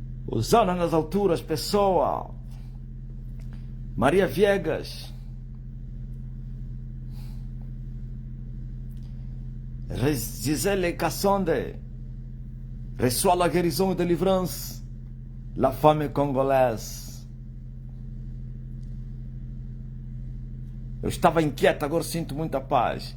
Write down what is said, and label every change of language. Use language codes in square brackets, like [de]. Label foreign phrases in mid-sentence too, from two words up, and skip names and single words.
[pt] Osana nas alturas, pessoal. Maria Viegas. Gisele Cassonde. [fr] Reçoit la guérison et délivrance. La femme congolaise. [pt] Eu estava inquieta, agora sinto muita paz.